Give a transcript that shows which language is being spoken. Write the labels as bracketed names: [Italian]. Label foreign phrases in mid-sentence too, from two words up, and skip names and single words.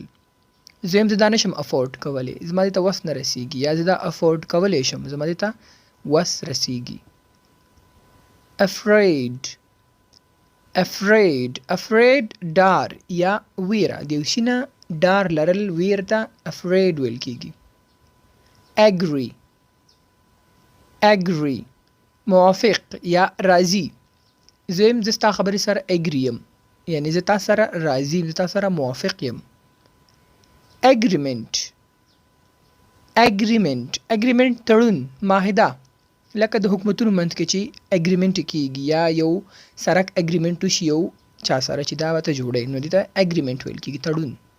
[Pashto] زم زه دا نشم افورد کولی، زما دې ته وس نه رسیږي، یا زه دا افورد کولی شم، زما دې ته وس رسیږي. [English] afraid afraid afraid [Pashto] ډار یا ویره، د یو شي نه ډار لرل ویر ته afraid ویل کیږي. [English] agree agree [Pashto] موافق یا راضي. زم زه ستا خبرې سره agree یم، یعنی زه تا سره راضي یم، زه تا سره موافق یم. [English] agreement agreement agreement [Pashto] تړون، معاهده. لکه د حکومتونو منځ کې چې اګریمنټ کیږي یا یو سرک اګریمنټ وشي یو چا سره چې دا ورته جوړی، نو دې ته اګریمنټ ویل کیږي، تړون.